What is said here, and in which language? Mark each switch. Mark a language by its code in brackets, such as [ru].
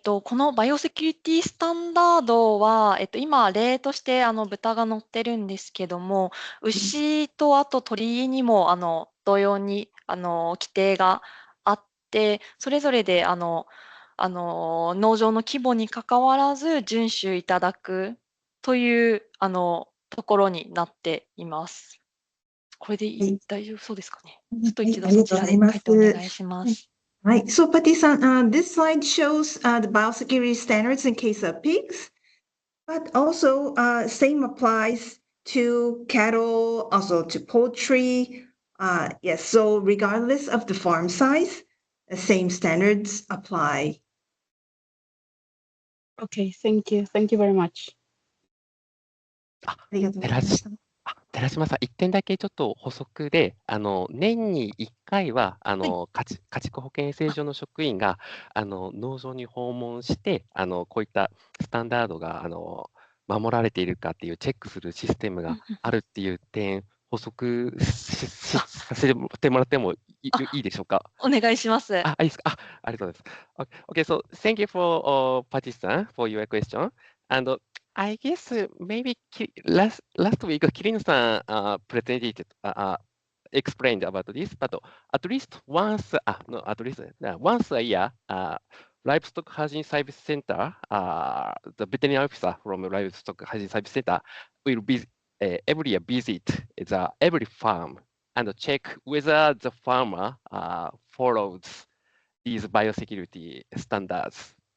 [ja] このバイオセキュリティスタンダードは、今、例として、豚が載ってるんですけども、牛とあと鳥にも、同様に、規定があって、それぞれで、農場の規模にかかわらず、遵守いただくという、ところになっています。これで大丈夫そうですかね。ちょっと一度そちらで回答お願いします。 [en] Right. So, Patti-san, this slide shows the biosecurity standards in case of pigs, but also same applies to cattle, also to poultry. Yes, so regardless of the farm size, the same standards apply. Okay, thank you. Thank you very much. [ja] ありがとうございました。寺島さん、1点だけちょっと補足で、年に1回は、家畜保健衛生所の職員が、農場に訪問して、こういったスタンダードが、守られているかっていうチェックするシステムがあるっていう点、補足させてもらってもいいでしょうか。お願いします。いいですか。ありがとうございます。 [en] Okay, so thank you for Patricia for your question. And I guess maybe last week Kirin-san presented explained about this, but at least once, once a year, Livestock Hygiene Service Center, the veterinary officer from Livestock Hygiene Service Center will be every year visit every farm and check whether the farmer follows these biosecurity standards.